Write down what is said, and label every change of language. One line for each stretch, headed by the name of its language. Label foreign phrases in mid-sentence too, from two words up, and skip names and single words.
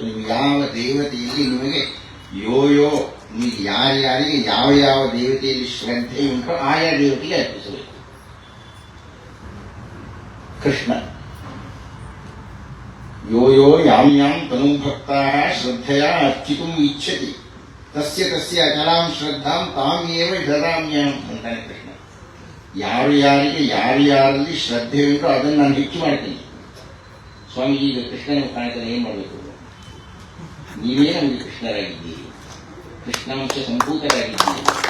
Kannada: ನೀವು ಯಾವ ದೇವತೆಯಲ್ಲಿ ನಿಮಗೆ ನೀವು ಯಾರ್ಯಾರಿಗೆ ಯಾವ ಯಾವ ದೇವತೆಯಲ್ಲಿ ಶ್ರದ್ಧೆ ಉಂಟೋ ಆಯಾ ದೇವತೆಗೆ ಅರ್ಪಿಸಬೇಕು.
Sanskrit: ಕೃಷ್ಣ ಯೋ ಯಾಂ ಯಾಂ ತನು ಭಕ್ತಾ ಶ್ರದ್ಧೆಯ ಅರ್ಚಿತುಂ ಇಚ್ಛತಿ ತಸ್ಯ ತಸ್ಯ ಅಚಲಾಂ ಶ್ರದ್ಧಾಂ ತಾಮೇವ ದದಾಮ್ಯಹಂ ಅಂತಾನೆ ಕೃಷ್ಣ.
Kannada: ಯಾರಿಗೆ ಯಾರಲ್ಲಿ ಶ್ರದ್ಧೆ ಉಂಟೋ ಅದನ್ನು ನಾನು ಹೆಚ್ಚು ಮಾಡ್ತೀನಿ. ಸ್ವಾಮೀಜಿ ಈಗ ಕೃಷ್ಣನ ಕಾಣ್ತಾನೆ ಏನ್ ಮಾಡಬೇಕು? ನೀವೇ ನಮಗೆ ಕೃಷ್ಣರಾಗಿದ್ದೀರಿ, ಕೃಷ್ಣಾಂಶ ಸಂಭೂತರಾಗಿದ್ದೀರಿ.